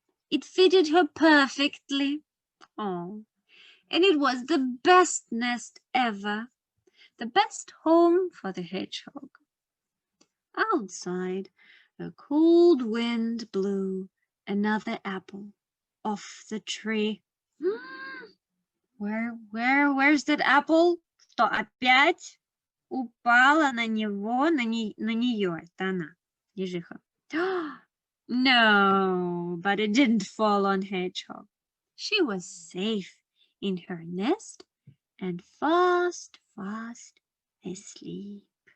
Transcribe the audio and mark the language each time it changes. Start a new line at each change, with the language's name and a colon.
English: It fitted her perfectly. And it was the best nest ever, the best home for the hedgehog. Outside, a cold wind blew another apple off the tree. Where's that apple?
Russian: Что, опять упала на него, на нее? Это она, ежиха.
English: No, but it didn't fall on Hedgehog. She was safe in her nest and fast asleep.